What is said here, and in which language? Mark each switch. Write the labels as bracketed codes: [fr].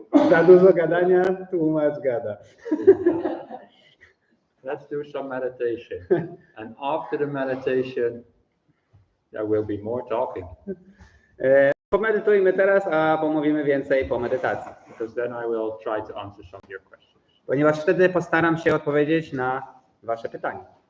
[pl] Za dużo gadania, tłumacz gada. [en] Let's do some meditation. And after the meditation, there will be more talking. [pl] Pomedytujmy teraz, a pomówimy więcej po medytacji. [en] Because then I will try to answer some of your questions. [pl] Ponieważ wtedy postaram się odpowiedzieć na wasze pytania.